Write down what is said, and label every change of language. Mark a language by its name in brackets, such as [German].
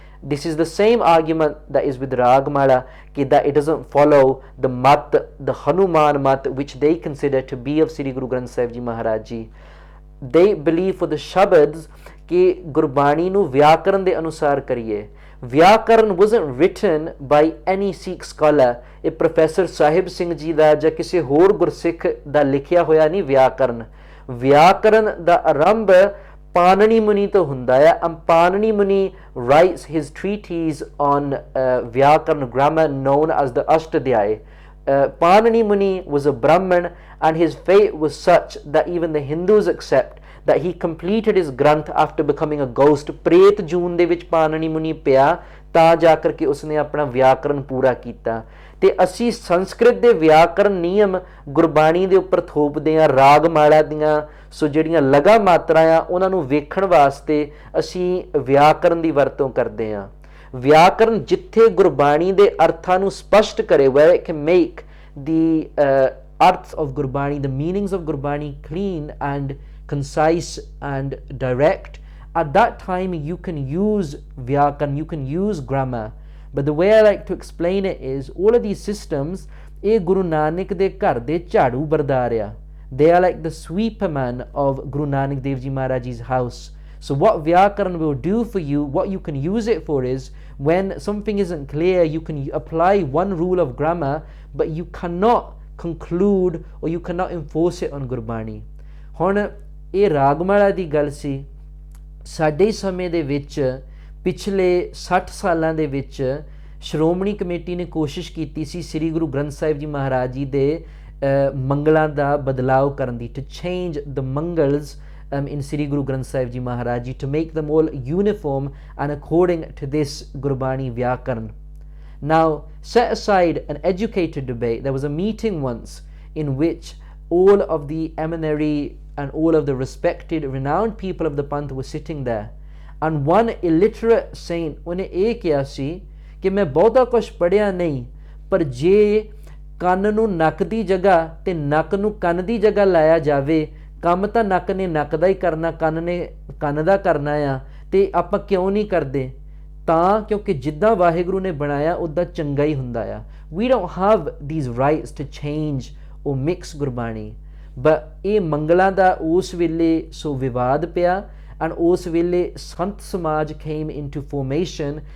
[English] This is the same argument that is with Raagmala, that it doesn't follow the mat, the Hanuman mat, which they consider to be of Sri Guru Granth Sahib Ji Maharaj Ji. They believe for the Shabads [Punjabi] कि गुरबाणी ਨੂੰ ਵਿਆਕਰਨ ਦੇ ਅਨੁਸਾਰ ਕਰੀਏ. [English] ਵਿਆਕਰਨ wasn't written by any Sikh scholar. [Punjabi] ਇਹ professor Sahib Singh ji ਦਾ ਜਾਂ ਕਿਸੇ ਹੋਰ ਗੁਰਸਿੱਖ ਦਾ ਲਿਖਿਆ ਹੋਇਆ ਨਹੀਂ ਵਿਆਕਰਨ. ਵਿਆਕਰਨ ਦਾ ਆਰੰਭ ਪਾਣਨੀ ਮੁਨੀ ਤੋਂ ਹੁੰਦਾ ਹੈ. [English] Panini Muni writes his treatise on vyakarn grammar known as the Ashtadhyay. Panani Muni was a Brahmin, and his fate was such that even the Hindus accept that he completed his Granth after becoming a ghost. [Punjabi] ਪ੍ਰੇਤ ਜੂਨ ਦੇ ਵਿੱਚ ਪਾਣਨੀ ਮੁਨੀ ਪਿਆ ਤਾਂ ਜਾ ਕਰਕੇ ਉਸਨੇ ਆਪਣਾ ਵਿਆਕਰਨ ਪੂਰਾ ਕੀਤਾ. ਤੇ ਅਸੀਂ ਸੰਸਕ੍ਰਿਤ ਦੇ ਵਿਆਕਰਨ ਨਿਯਮ ਗੁਰਬਾਣੀ ਦੇ ਉੱਪਰ ਥੋਪਦੇ ਹਾਂ. ਰਾਗਮਾਲਾ ਦੀਆਂ ਸੋ ਜਿਹੜੀਆਂ ਲਗਾ ਮਾਤਰਾ ਆ ਉਹਨਾਂ ਨੂੰ ਵੇਖਣ ਵਾਸਤੇ ਅਸੀਂ ਵਿਆਕਰਨ ਦੀ ਵਰਤੋਂ ਕਰਦੇ ਹਾਂ. ਵਿਆਕਰਨ ਜਿੱਥੇ ਗੁਰਬਾਣੀ ਦੇ ਅਰਥਾਂ ਨੂੰ ਸਪਸ਼ਟ ਕਰੇ, [English] where it can make the arths of Gurbani, the meanings of Gurbani clean and concise and direct, at that time you can use vyakarn, you can use grammar. But the way I like to explain it is, all of these systems, [Punjabi] ਇਹ ਗੁਰੂ ਨਾਨਕ ਦੇ ਘਰ ਦੇ ਝਾੜੂ ਬਰਦਾਰ ਆ. [English] They are like the sweeperman of Guru Nanak Dev Ji Maharaj Ji's house. So what vyakarn will do for you, what you can use it for is, when something isn't clear, you can apply one rule of grammar, but you cannot conclude or you cannot enforce it on Gurbani. [Punjabi] ਹੁਣ ਇਹ ਰਾਗਮਾਲਾ ਦੀ ਗੱਲ ਸੀ. ਸਾਡੇ ਸਮੇਂ ਦੇ ਵਿੱਚ ਪਿਛਲੇ 60 ਸਾਲਾਂ ਦੇ ਵਿੱਚ ਸ਼੍ਰੋਮਣੀ ਕਮੇਟੀ ਨੇ ਕੋਸ਼ਿਸ਼ ਕੀਤੀ ਸੀ ਸ੍ਰੀ ਗੁਰੂ ਗ੍ਰੰਥ ਸਾਹਿਬ ਜੀ ਮਹਾਰਾਜ ਜੀ ਦੇ ਮੰਗਲਾਂ ਦਾ ਬਦਲਾਅ ਕਰਨ ਦੀ, [English] to change the mangals in Sri Guru Granth Sahib Ji Maharaj Ji, to make them all uniform and according to this Gurbani Vyakarn. Now, set aside an educated debate. There was a meeting once in which all of the eminary and all of the respected, renowned people of the Panth were sitting there. And one illiterate saint, [Punjabi] ਉਹਨੇ ਇਹ ਕਿਹਾ ਸੀ ਕਿ ਮੈਂ ਬਹੁਤਾ ਕੁਛ ਪੜ੍ਹਿਆ ਨਹੀਂ, ਪਰ ਜੇ ਕੰਨ ਨੂੰ ਨੱਕ ਦੀ ਜਗ੍ਹਾ ਤੇ ਨੱਕ ਨੂੰ ਕੰਨ ਦੀ ਜਗ੍ਹਾ ਲਾਇਆ ਜਾਵੇ, ਕੰਮ ਤਾਂ ਨੱਕ ਨੇ ਨੱਕ ਦਾ ਹੀ ਕਰਨਾ, ਕੰਨ ਨੇ ਕੰਨ ਦਾ ਕਰਨਾ ਆ, ਤੇ ਆਪਾਂ ਕਿਉਂ ਨਹੀਂ ਕਰਦੇ? ਤਾਂ ਕਿਉਂਕਿ ਜਿੱਦਾਂ ਵਾਹਿਗੁਰੂ ਨੇ ਬਣਾਇਆ ਉੱਦਾਂ ਚੰਗਾ ਹੀ ਹੁੰਦਾ ਆ. [English] We don't have these rights to change or mix Gurbani. [Punjabi] But ਇਹ ਮੰਗਲਾਂ ਦਾ ਉਸ ਵੇਲੇ ਸੋ ਵਿਵਾਦ ਪਿਆ, and ਉਸ ਵੇਲੇ ਸੰਤ ਸਮਾਜ [English] came into formation.